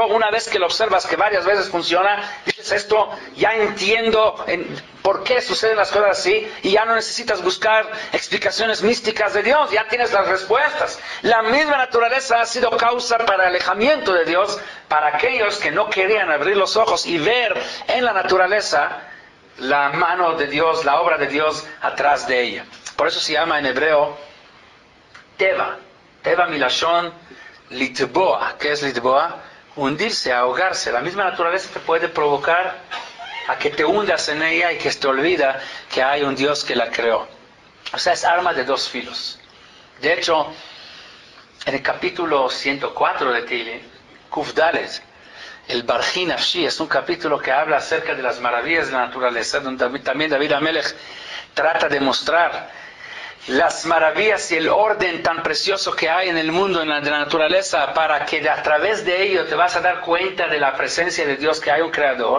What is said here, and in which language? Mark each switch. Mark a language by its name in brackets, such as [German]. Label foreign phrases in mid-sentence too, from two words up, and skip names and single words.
[Spanish] Una vez que lo observas que varias veces funciona, dices esto, ya entiendo por qué suceden las cosas así y ya no necesitas buscar explicaciones místicas de Dios, ya tienes las respuestas. La misma naturaleza ha sido causa para el alejamiento de Dios para aquellos que no querían abrir los ojos y ver en la naturaleza la mano de Dios, la obra de Dios atrás de ella. Por eso se llama en hebreo Teva. [Hebrew] טבע מלשון לטבוע. [Spanish] ¿Qué es litboa? Hundirse, ahogarse. La misma naturaleza te puede provocar a que te hundas en ella y que te olvida que hay un Dios que la creó. O sea, es arma de dos filos. De hecho, en el capítulo 104 de Tehillim, Kuf Dalet, el Barji Nafshi, es un capítulo que habla acerca de las maravillas de la naturaleza, donde también David Amelech trata de mostrar las maravillas y el orden tan precioso que hay en el mundo, de la naturaleza, para que a través de ello te vas a dar cuenta de la presencia de Dios, que hay un creador.